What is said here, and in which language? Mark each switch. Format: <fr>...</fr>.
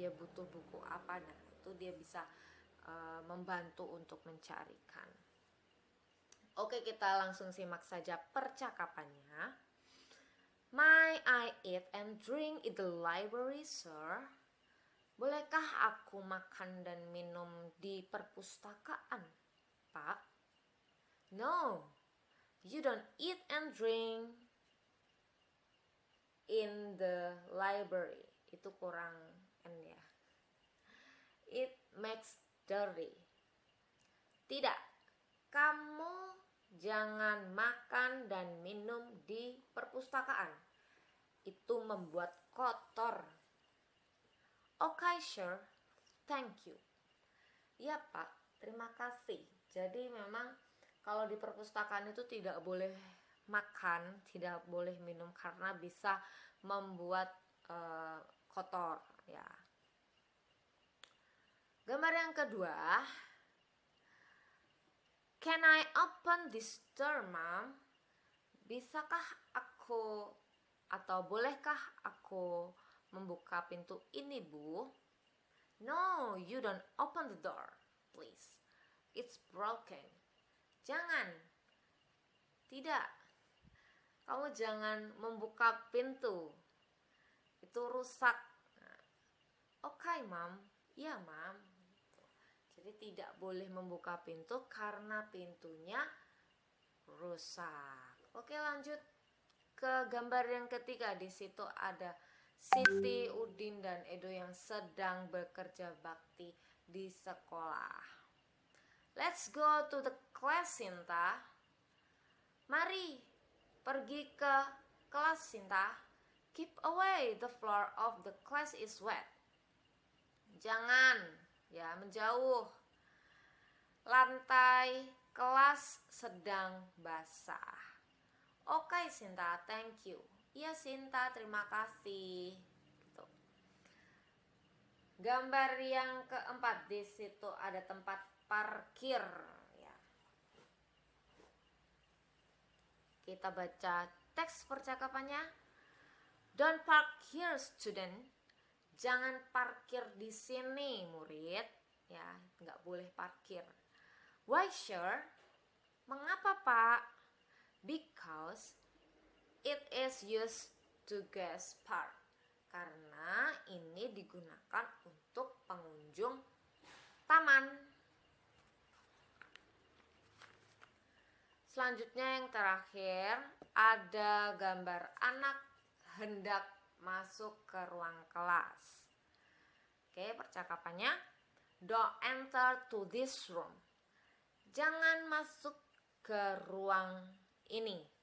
<id>Dia butuh buku apa, nah itu dia bisa membantu untuk mencarikan. Oke, kita langsung simak saja percakapannya.</id> <en>May I eat and drink in the library, sir?</en> <id>Bolehkah aku makan dan minum di perpustakaan, Pak?</id> <en>No, you don't eat and drink in the library.</en> <id>Itu kurang</id> <en>N ya. It makes dirty.</en> <id>Tidak, kamu jangan makan dan minum di perpustakaan. Itu membuat kotor.</id> <en>Okay, sure. Thank you.</en> <id>Ya Pak, terima kasih. Jadi memang kalau di perpustakaan itu tidak boleh makan, tidak boleh minum karena bisa membuat kotor ya. Gambar yang kedua,</id> <en>can I open this door, Mom?</en> <id>Bisakah aku atau bolehkah aku membuka pintu ini, Bu?</id> <en>No, you don't open the door, please. It's broken.</en> <id>Jangan. Tidak. Kamu jangan membuka pintu. Itu rusak.</id> <en>Okay, Mom.</en> <id>Ya, Mom. Jadi tidak boleh membuka pintu karena pintunya rusak. Oke, lanjut ke gambar yang ketiga. Di situ ada Siti, Udin, dan Edo yang sedang bekerja bakti di sekolah.</id> <en>Let's go to the class, Sinta.</en> <id>Mari pergi ke kelas, Sinta.</id> <en>Keep away, the floor of the class is wet.</en> <id>Jangan, ya, menjauh. Lantai kelas sedang basah.</id> <en>Okay, Sinta, thank you.</en> <id>Iya, Sinta, terima kasih. Gitu. Gambar yang keempat, di situ ada tempat parkir. Ya. Kita baca teks percakapannya.</id> <en>Don't park here, student.</en> <id>Jangan parkir di sini, murid. Ya, nggak boleh parkir.</id> <en>Why, sir?</en> <id>Mengapa, Pak?</id> <en>Because it is used to guest park.</en> <id>Karena ini digunakan untuk pengunjung taman. Selanjutnya yang terakhir ada gambar anak hendak masuk ke ruang kelas.</id> <en>Oke,</en> <id>percakapannya,</id> <en>don't enter to this room.</en> <id>Jangan masuk ke ruang ini.</id>